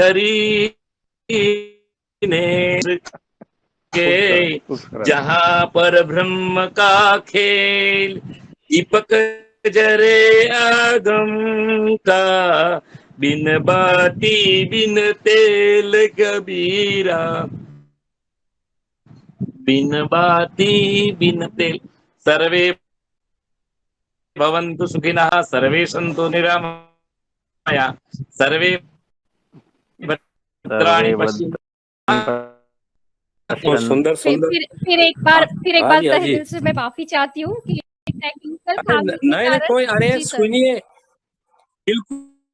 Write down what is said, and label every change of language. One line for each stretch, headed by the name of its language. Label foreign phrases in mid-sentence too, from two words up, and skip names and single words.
Hindi: धरीने के, जहाँ पर ब्रह्म का खेल, दीपक जरे आगम का, बिन बाती बिन तेल कबीरा, बिन बाती बिन तेल.
Sanskrit: सर्वे भवन्तु सुखिनः, सर्वे सन्तु निरामया, सर्वे भद्राणि पश्यन्तु.
Hindi: बहुत सुंदर सुंदर. फिर एक बार तहे दिल से मैं माफी चाहती हूँ कि टेक्निकल खामी के नहीं कारण कोई, अरे जी सर सुनिए, बिल्कुल